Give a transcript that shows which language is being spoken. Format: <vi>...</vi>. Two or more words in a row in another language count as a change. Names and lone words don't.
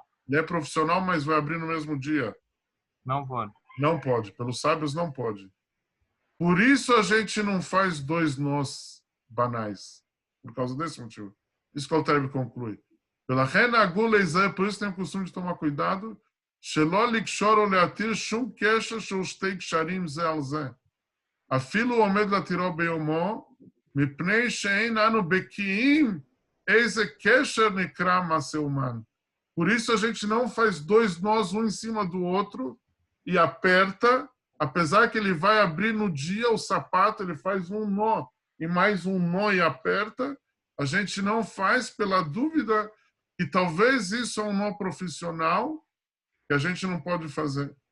<pt>Ele é profissional, mas vai abrir no mesmo dia. Não pode. Não pode. Pelos sábios, não pode. Por isso a gente não faz dois nós banais. Por causa desse motivo. Isso que o Alter conclui. Pela rena agula por isso tem o costume de tomar cuidado.</pt> <he>שלא לקשור או להתיר שום קשר של שתי קשרים זה על זה. אפילו עומד להתירו ביומו, מפני שאין אנו בקיאים איזה קשר נקרא מעשה אומן.</he> <pt>Por isso a gente não faz dois nós um em cima do outro e aperta, apesar que ele vai abrir no dia o sapato, ele faz um nó e mais um nó e aperta, a gente não faz pela dúvida que talvez isso é um nó profissional que a gente não pode fazer.</pt>